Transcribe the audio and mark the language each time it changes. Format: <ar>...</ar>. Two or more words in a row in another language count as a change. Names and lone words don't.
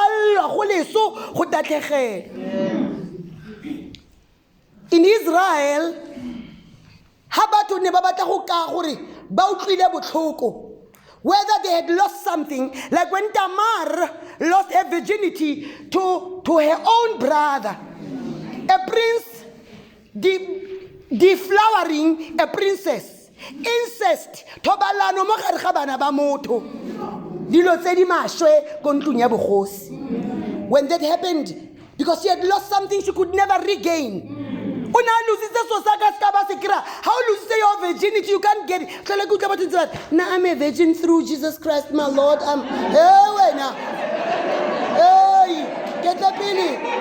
<en>In Israel, whether they had lost something, like when Tamar lost her virginity to her own brother, a prince deflowering a princess, incest,</en> <tn>tobalano mo gare ga bana ba motho, dilo tse di mashwe ko ntlong ya bogosi.</tn> <en>When that happened, because she had lost something she could never regain. How lose your virginity? You can't get it. Now I'm a virgin through Jesus Christ, my Lord. Get the penny.</en>